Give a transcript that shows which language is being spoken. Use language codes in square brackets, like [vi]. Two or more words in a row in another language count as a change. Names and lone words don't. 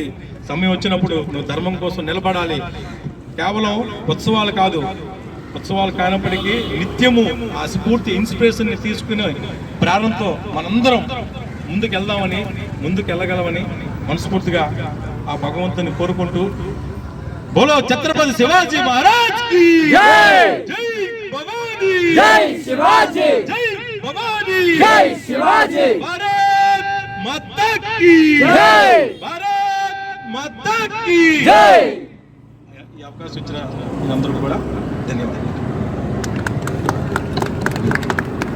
[te] సమయం వచ్చినప్పుడు నువ్వు ధర్మం కోసం నిలబడాలి. కేవలం ఉత్సవాలు కాదు, ఉత్సవాలు కానప్పటికీ నిత్యము ఆ స్ఫూర్తి ఇన్స్పిరేషన్ ని తీసుకుని ప్రారంభంతో మనందరం ముందుకు వెళ్ళగలమని మనస్ఫూర్తిగా ఆ భగవంతుని కోరుకుంటూ [hi] बोलो छत्रपति शिवाजी महाराज की जय, जय भवानी, जय शिवाजी, जय भवानी, जय शिवाजी, भारत माता की जय, भारत माता की जय. [te] ఈ అవకాశం ఇచ్చిన అందరికీ కూడా ధన్యవాదాలు.